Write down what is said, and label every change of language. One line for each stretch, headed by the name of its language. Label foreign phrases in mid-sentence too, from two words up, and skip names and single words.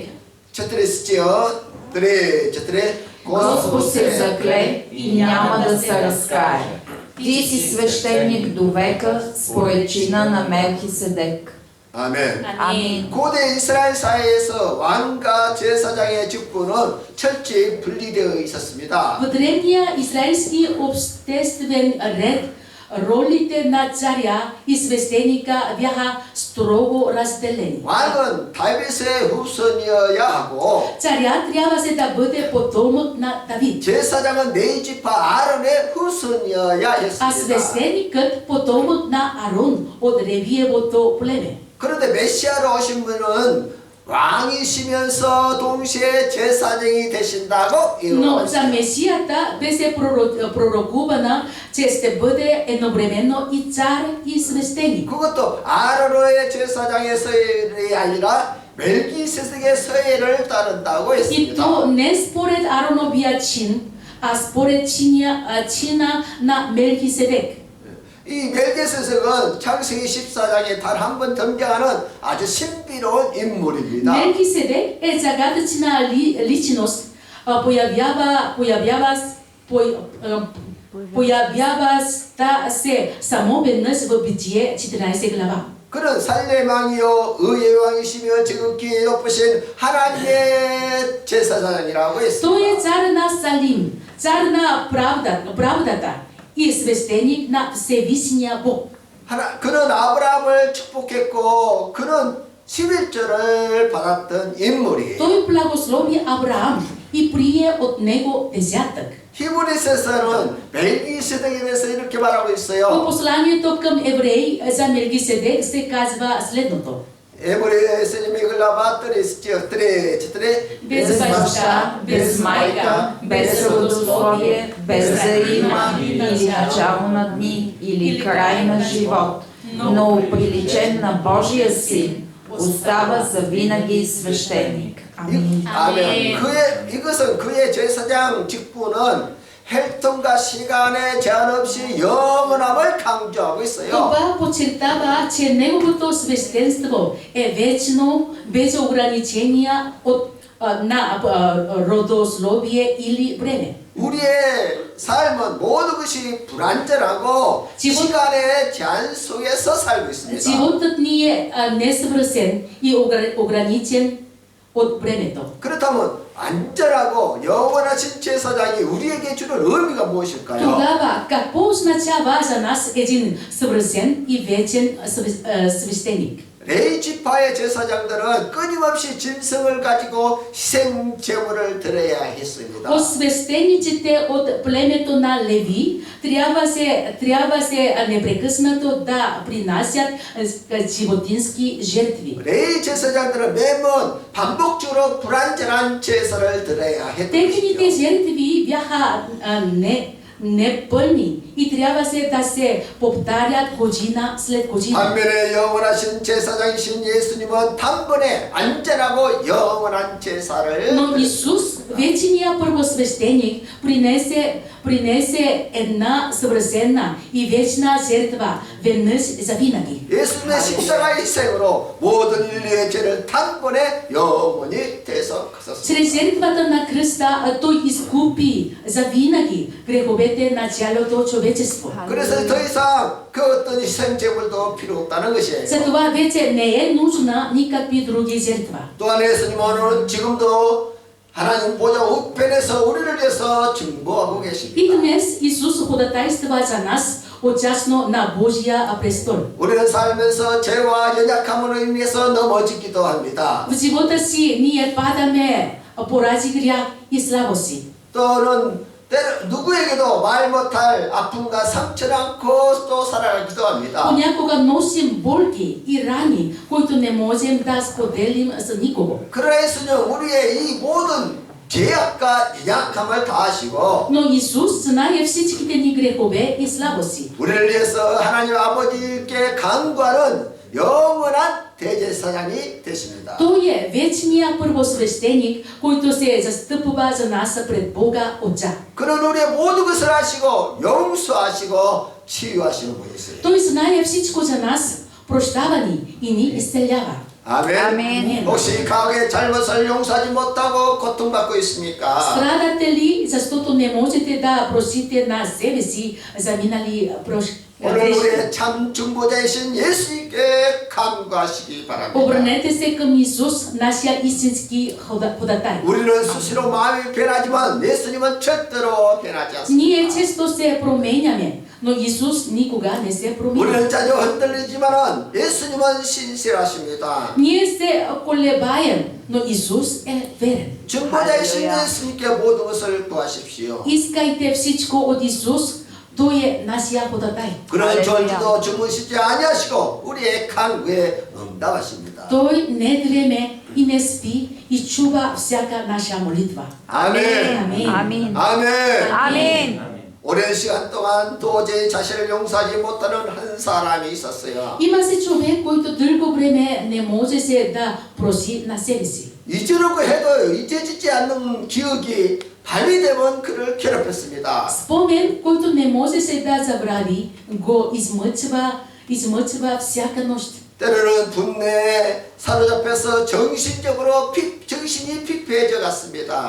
Bulgarian: четири 쓰지요. четири. Господ се закле и няма да се разкае. Ти си свещеник до века според чина на Мелхиседек.
Korean: 아멘. 아멘. 고대 이스라엘 사회에서 왕과 제사장의 직분은 철저히 분리되어 있었습니다.
Bulgarian: В древния израелски обществен ред ролите на царя и свещеника бяха строго разделени.
Korean: 왕은 다윗의 후손이어야 하고
Bulgarian: Царят трябваше да бъде потомък на Давид,
Korean: 제사장은 네 지파 아론의 후손이어야
Bulgarian: а
Korean: 했습니다.
Bulgarian: свещеникът потомък на Арон от Левиевото племе.
Korean: 그런데 메시아로 오신 분은 왕이시면서 동시에 제사장이 되신다고
Bulgarian: Но
Korean: 이루어졌습니다.
Bulgarian: за Месията беше пророкувана, че ще бъде едновременно и цар и свещеник.
Korean: 그것도 아론의 제사장의 서열이 아니라 멜기세덱의 서열을 따른다고
Bulgarian: И
Korean: 했습니다.
Bulgarian: то не според Ароновия чин, а според чина на Мелхиседек.
Korean: 이 멜기세덱은 창세기 14장에 단 한 번 등장하는 아주 신비로운 인물입니다.
Bulgarian: Мелхиседек е загадъчна личност, появява се само веднъж в Битие 14 глава.
Korean: 그는 살렘 왕이요 의의 왕이시며 지극히 높으신 하나님의 제사장이라고
Bulgarian: Той
Korean: 했습니다.
Bulgarian: е цар на Салим, цар на правдата и свещеник на Всевишния Бог.
Korean: 그는 아브라함을 축복했고 그는 11절을 받았던 인물이에요.
Bulgarian: Той благослови Авраам и прие от него десятък.
Korean: 히브리서에서는 멜기세덱에 대해서 이렇게 말하고
Bulgarian: В
Korean: 있어요.
Bulgarian: посланието към евреи за Мелхиседек се казва следното.
Korean: 에브리서님이 글라바 뜰에
Bulgarian: Без баща, без майка, без родословие, без заима или начало на дни, или край на живот, но оприличен на Божия син, остава завинаги свещеник. Амин.
Korean: 아멘. 이것은 그의 제사장 직분은 혈통과 시간의 제한 없이 영원함을 강조하고 있어요.
Bulgarian: Това подчертава, че неговото свещенство е вечно, без ограничения на родословие или време.
Korean: 우리의 삶은 모든 것이 불완전하고 시간의 제한 속에서 살고 있습니다.
Bulgarian: Животът ни е несъвършен и ограничен от времето.
Korean: 그렇다면 안전하고 영원하신 제사장이 우리에게 주는 의미가 무엇일까요?
Bulgarian: Тогава, какво означава за нас един съвършен и вечен свещеник?
Korean: 레위 지파의 제사장들은 끊임없이 짐승을 가지고 희생 제물을 드려야 했습니다.
Bulgarian: От свещениците от племето на Леви трябва се непрекъснато да принасят животински жертви.
Korean: 레위 제사장들은 매번 반복적으로 불완전한 제사를 드려야
Bulgarian: Техните
Korean: 했던
Bulgarian: жертви бяха непълни и трябваше да се повтарят година след година.
Korean: 반면에 영원하신 제사장이신 예수님은 단번에 안전하고 영원한 제사를
Bulgarian: Но Исус, вечният първосвещеник, принесе една съвършена и вечна жертва веднъж за винаги.
Korean: 예수님의 십자가 희생으로 모든 인류의 죄를 단번에 영원히 대속하셨습니다.
Bulgarian: Чрез жертвата на кръста той изкупи за винаги греховете на цялото човечество.
Korean: 그래서 더 이상 그 어떤 희생제물도 필요 없다는 것이에요.
Bulgarian: Затова вече не е нужна никакви други жертва.
Korean: 또한 예수님은 지금도 하나님 보좌 우편에서 우리를 위해서 증거하고
Bulgarian: И
Korean: 계십니다.
Bulgarian: днес Исус ходатайства за нас отясно на Божия престол.
Korean: 우리는 살면서 죄와 연약함으로 인해서 넘어지기도 합니다.
Bulgarian: В живота си ние падаме поради грях и слабости.
Korean: 또는 누구에게도 말 못할 아픔과 상처를 안고 또 살아가기도 합니다.
Bulgarian: Понякога носим болки и рани, които не можем да споделим с никого.
Korean: 그러나 예수는 우리의 이 모든 죄악과 연약함을 다 아시고
Bulgarian: Но Исус знае всичките ни грехове и слабости.
Korean: 우리를 위해서 하나님 아버지께 간구하는 영원한 대제사장이 되십니다.
Bulgarian: Той е вечният първосвещеник, който се застъпва за нас пред Бога Отца.
Korean: 그는 우리의 모든 것을 아시고 용서하시고 치유하시는 분이세요.
Bulgarian: Той знае всичко за нас, прощава ни и ни изцелява.
Korean: 아멘. 아멘. 혹시 과거의 잘못을 용서하지 못하고 고통받고 있습니까?
Bulgarian: Страдате ли, защото не можете да простите на себе си за минали
Korean: 오늘
Bulgarian: грешки?
Korean: 우리의 참 중보자이신 예수님께 간구하시기 바랍니다.
Bulgarian: Обърнете се към Исус, нашия истински ходатай.
Korean: 우리는 수시로 마음이 변하지만 예수님은 절대로 변하지 않습니다.
Bulgarian: Ние често се променяме, но Исус никога не се променя.
Korean: 우리는 자주 흔들리지만은 예수님은 신실하십니다.
Bulgarian: Ние се колебаем, но Исус е верен.
Korean: 중보자이신 할렐루야. 예수님께 모든 것을 구하십시오.
Bulgarian: Искайте всичко от Исус, Той е нашия ходатай.
Korean: 그런 할렐루야. 졸지도 주무시지 아니하시고 우리의 간구에 응답하십니다.
Bulgarian: Той не дреме и не спи и чува всяка наша молитва.
Korean: 아멘. 아멘. 아멘. 아멘. 아멘. 오랜 시간 동안 도저히 자신을 용서하지 못하는 한 사람이 있었어요.
Bulgarian: Има се човек, който дълго време не може се да проси на себе си.
Korean: 잊으려고 해도 잊혀지지 않는 기억이 밤이 되면 그를 괴롭혔습니다.
Bulgarian: Спомен, който не може се да забрави, го измъчва всяка нощ.
Korean: 때로는 분내에 사로잡혀서 정신이 피폐해져 갔습니다.